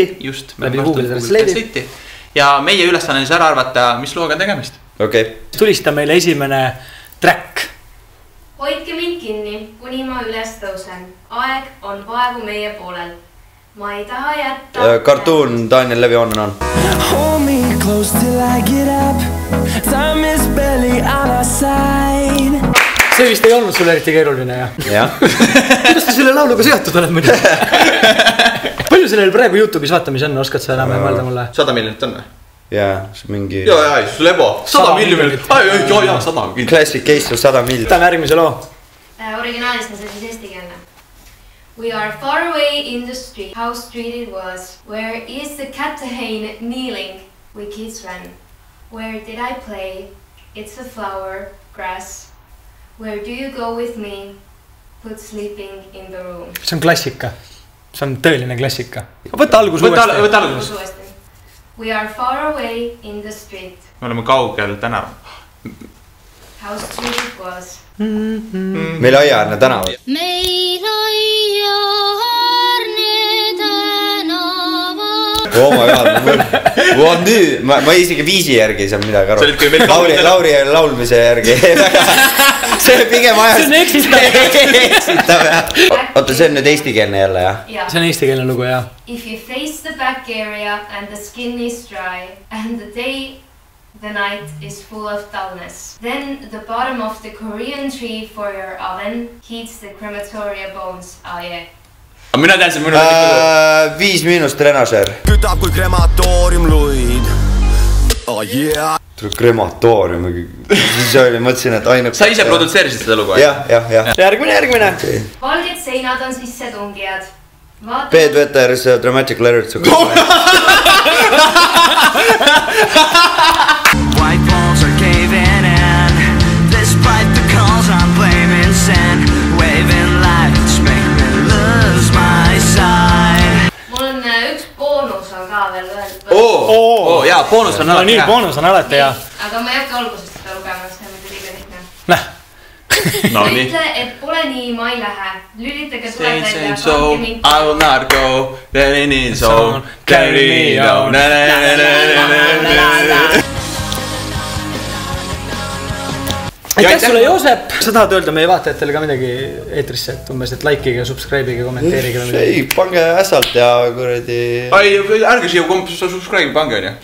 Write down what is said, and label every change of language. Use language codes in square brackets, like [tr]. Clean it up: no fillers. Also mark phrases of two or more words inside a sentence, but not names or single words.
[et] Just, läbi Google Translate'i. Ja meie ülesanne siis ära arvata, mis looga tegemist. Okei. Tulista meile esimene track. Hoidke mind kinni, kuni ma üles tõusen. Aeg on praegu meie poolel. Ma ei taha jätta... Kartuun Daniel Levi on. [en] Hold me close till I get up. Time is barely on our side. [et] See vist ei olnud sulle eriti keeruline, jah? Kuidas sa selle lauluga seotud oled muidu? Palju sellel praegu YouTube'is vaatamis on? Oskad sa enam mõelda mulle? 100 miljonit on või? Jaa, mingi... Jaa, Lebo. 100 miljonit. Jaa, 100 miljonit. [en] Classic case of 100 miljonit. [et] Võtame järgmise loo. Originaalis on see siis eestikeelne. [en] We are far away in the street. How street it was. Where is the Cartagena kneeling? We kids ran. Where did I play? It's a flower, grass. Where do you go with me? Put sleeping in the room. [et] See on klassika. See on tõeline klassika. Võta algus uuesti. Võta algus. [en] We are far away in the street. [et] Me oleme kaugel tänav. [en] How street it was. [et] Meil aiaarne tänav. Meil aiaarne tänav. [en] Oh my god, [et] ma isegi viisi järgi ei saa midagi aru. Lauri laulmise järgi. See on pigem ajast. See on eksitav, jah. Oota, see on nüüd eestikeelne jälle, jah? See on eestikeelne lugu, jah. [en] If you face the back area and the skin is dry and the day, the night is full of dullness, then the bottom of the Korean tree for your oven heats the crematoria bones. Oh yeah. [et] Mina tean see mõnu 5 trenažer. Kütab kui krematoorium luid. [en] Oh yeah. [et] Krematoorium. Siis oli, mõtlesin, et ainult... Sa ise produtseerisid seda lugu? Jah. Järgmine. Valged seinad on sisse tungijad. Peet Veters Dramatic Letters. [en] White walls are caving in. Despite the calls I'm blaming sin. Waving lights make me lose my sight. [et] Mul on üks boonus on ka veel öeldud. Jaa, boonus on alati. Nii, boonus on alati, jah. Aga ma ei hakka algusest seda lugema, see on mitte liiga lihtne. Näh. Ütle, et pole nii, ma ei lähe. Lülitage tuleb välja. [en] I will not go. Carry me down. [et] Aitäh sulle, Joosep! Sa tahad öelda meie vaatajatele ka midagi eetrisse, et umbes, et likeige, subscribeige, kommenteerige või midagi? Ei, pange äsalt ja kuradi... Ärge siia subscribe pange, on ju?